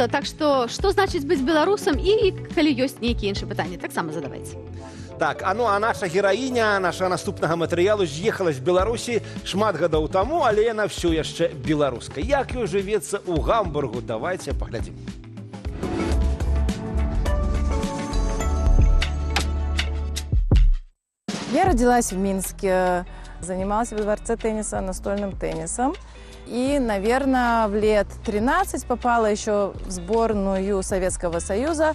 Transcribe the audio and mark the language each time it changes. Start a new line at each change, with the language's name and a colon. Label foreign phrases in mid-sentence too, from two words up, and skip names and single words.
Belarusian: Так што значыць быць беларусам, і калі ёсць нейкія іншыя пытанні, таксама задавайце. Так, а наша гераіня, наша наступнага матэрыялу з'ехала з Беларусі шмат гадоў таму, але яна ўсё яшчэ беларуска. Як ёй жывецца ў Гамбургу? Давайте паглядзім.
Russian: Я родилась в Минске, занималась во дворце тенниса настольным теннисом. И, наверное, в лет 13 попала еще в сборную Советского Союза.